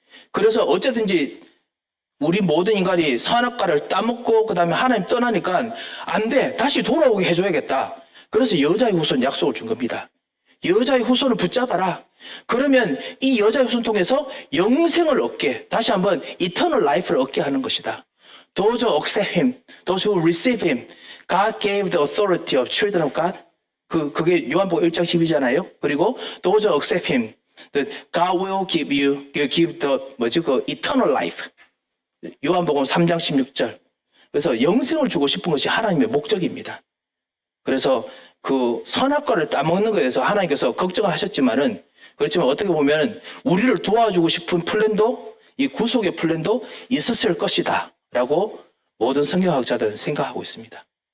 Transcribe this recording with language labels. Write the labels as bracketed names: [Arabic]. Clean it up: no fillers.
[Korean] 그래서 어쨌든지 우리 모든 인간이 선악과를 따먹고 그 다음에 하나님 떠나니까 안 돼. 다시 돌아오게 해줘야겠다. 그래서 여자의 후손 약속을 준 겁니다. 여자의 후손을 붙잡아라. 그러면 이 여자의 후손 통해서 영생을 얻게, 다시 한번 eternal life를 얻게 하는 것이다. [English] Those who accept him, those who receive him, God gave the authority of children of God. [Korean] 그게 요한복음 1장 10이잖아요. [English] 그리고 those who accept him, that God will give the eternal life. [Korean] 요한복음 3장 16절. 그래서 영생을 주고 싶은 것이 하나님의 목적입니다. 그래서 그 선악과를 따먹는 것에 대해서 하나님께서 걱정하셨지만은 그렇지만 어떻게 보면 우리를 도와주고 싶은 플랜도 이 구속의 플랜도 있었을 것이다 라고 모든 성경학자들은 생각하고 있습니다.